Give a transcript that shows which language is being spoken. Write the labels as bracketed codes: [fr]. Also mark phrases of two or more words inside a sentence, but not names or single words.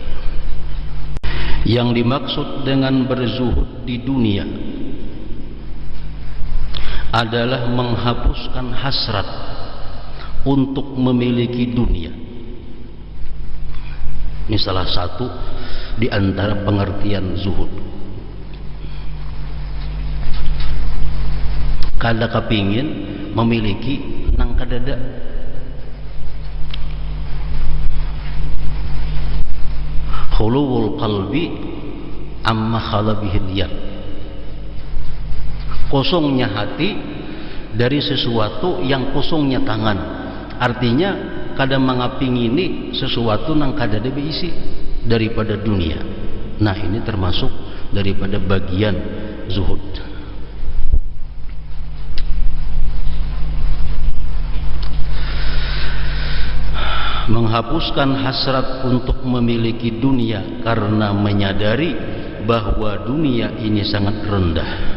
[id] Yang dimaksud dengan berzuhud di dunia adalah menghapuskan hasrat untuk memiliki dunia. Ini salah satu di antara pengertian zuhud. [bjn] Kada kepingin memiliki nang kadada. [ar] Khuluwul qalbi amma khala bihil yad. [id] Kosongnya hati dari sesuatu yang kosongnya tangan. [bjn] Artinya kada mangapingini sesuatu nang kada ada beisi daripada dunia. [id] Nah, ini termasuk daripada bagian zuhud. Menghapuskan hasrat untuk memiliki dunia karena menyadari bahwa dunia ini sangat rendah,